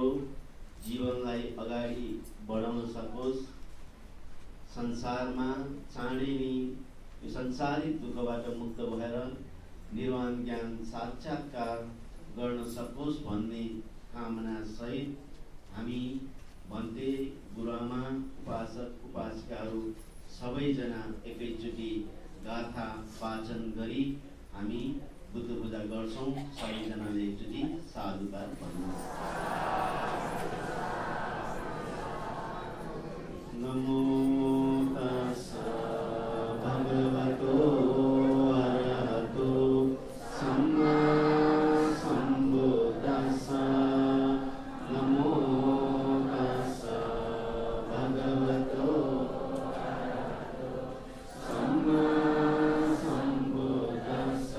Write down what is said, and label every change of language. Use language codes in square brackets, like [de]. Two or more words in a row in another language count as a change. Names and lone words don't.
[ne] हाम्रो जीवनलाई अगाडि बढाउन सकोस्, संसारमा चाँडै नै यो संसारिक दुःखबाट मुक्त भएर निर्वाण ज्ञान साक्षात्कार गर्न सकोस् भन्ने कामना सहित हामी भन्ते गुरुआमा, उपासक उपासिकाहरू सबैजना एकैचोटि गाथा वाचन गरी हामी बुद्ध पूजा गर्छौँ। सबैजनाले एकचोटि साधुकार भन्नुहोस्। [pi] नमो तस्स भगवतो अरहतो सम्मा सम्बुद्दस्स। नमो तस्स भगवतो अरहतो सम्मा सम्बुद्दस्स।